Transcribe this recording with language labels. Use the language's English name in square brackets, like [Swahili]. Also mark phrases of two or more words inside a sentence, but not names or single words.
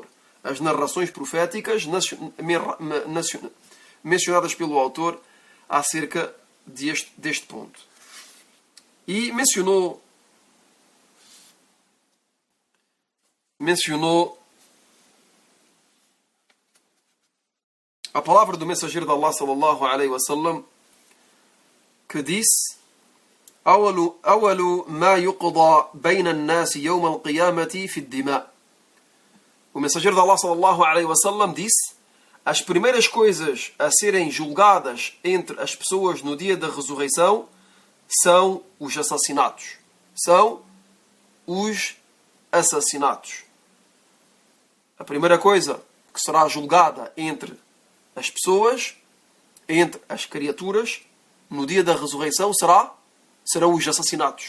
[Portuguese] As narrações proféticas mencionadas pelo autor acerca deste ponto. E mencionou a palavra do mensageiro de Allah [Arabic] صلى الله عليه وسلم, [Portuguese] que disse: [Arabic] أول ما يقضى بين الناس يوم القيامة في الدماء. [Portuguese] O mensageiro de Allah [Arabic] صلى الله عليه وسلم [Portuguese] disse: as primeiras coisas a serem julgadas entre as pessoas no dia da ressurreição são os assassinatos. São os assassinatos. A primeira coisa que será julgada entre as pessoas, entre as criaturas, no dia da ressurreição serão os assassinatos.